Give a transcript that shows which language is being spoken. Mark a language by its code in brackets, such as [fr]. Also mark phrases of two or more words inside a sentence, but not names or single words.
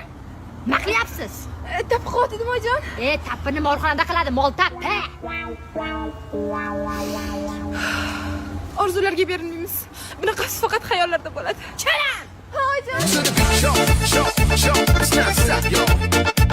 [uz] Nima qilyapsiz? Tapib qoldim oyijon. Tapini molxonada qiladi, mol tappi. Orzularga berilmaymiz. Bunaqasi faqat xayollarda bo'ladi. Kelin! Ha oyijon. [en] To the beat, show, it's not stop, yo.